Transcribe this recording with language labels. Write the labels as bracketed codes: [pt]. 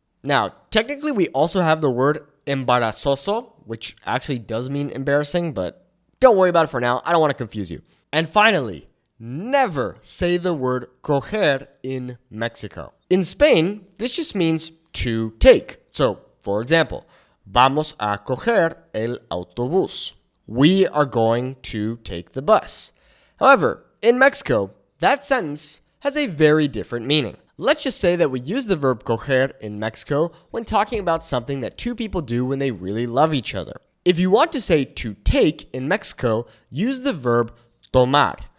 [en] Now, technically, we also have the word embarazoso, which actually does mean embarrassing, but don't worry about it for now. I don't want to confuse you. And finally, never say the word coger in Mexico. In Spain, this just means to take. So, for example, [es] vamos a coger el autobús. [en] We are going to take the bus. However, in Mexico, that sentence has a very different meaning. Let's just say that we use the verb coger in Mexico when talking about something that two people do when they really love each other. If you want to say to take in Mexico, use the verb tomar.